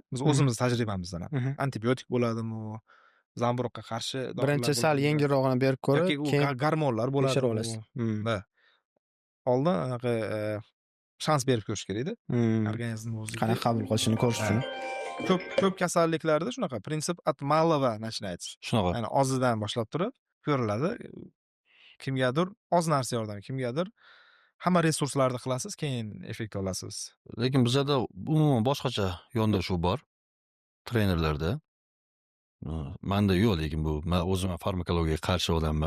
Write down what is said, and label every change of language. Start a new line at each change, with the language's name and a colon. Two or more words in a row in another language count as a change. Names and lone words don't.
Uzbek: Biz o'zimiz tajribamizdan antibiotik bo'ladimi, zamburug'ga qarshi dorilar. Birinchi sal yengilrog'ini berib ko'rib, keyin gormonlar bo'ladi. Tekshirib olasiz. Oldin anaqa shans berib ko'rish kerak-da. Organizm o'ziga qanaqa qabul qilishini ko'rish uchun. Ko'p kasalliklarda shunaqa prinsip
Russian: от малого начинается.
Uzbek: Shunaqa. Ya'ni ozidan boshlab turib ko'riladi. Kimgadir oz narsa yordam, kimgadir hamma resurslarni qilasiz, keyin effekt olasiz. Lekin bizda umuman boshqacha yondashuv bor trenerlarda. Menda yo'q, lekin bu men o'zim farmakologiyaga qarshi odamman.